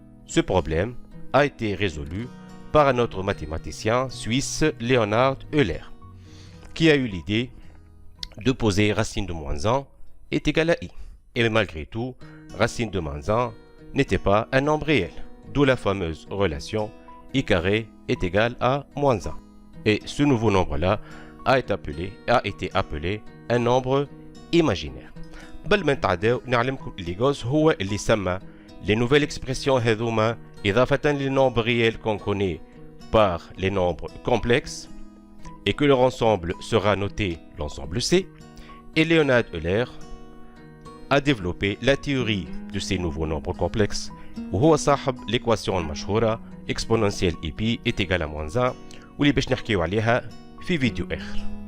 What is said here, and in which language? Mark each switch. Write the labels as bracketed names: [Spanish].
[French] Ce problème a été résolu par un autre mathématicien suisse, Leonhard Euler, qui a eu l'idée de poser racine de moins 1 est égal à i. Et malgré tout, racine de moins 1 n'était pas un nombre réel, d'où la fameuse relation i carré est égal à moins 1. Et ce nouveau nombre-là a été appelé un nombre imaginaire. [Arabic] قبل ما نتعداو نعلمكم اللي غوس هو اللي سمى [French] les nouvelles expressions [Arabic] هذوما إضافة للنومبر [French] réel qu'on connaît par les nombres complexes et que leur ensemble sera noté l'ensemble C. Et Leonhard Euler a développé la théorie de ces nouveaux nombres complexes [Arabic] وهو صاحب [French] l'équation [Arabic] المشهورة [French] exponentielle ep est égale à moins 1 [Arabic] واللي باش نحكيو عليها في فيديو آخر.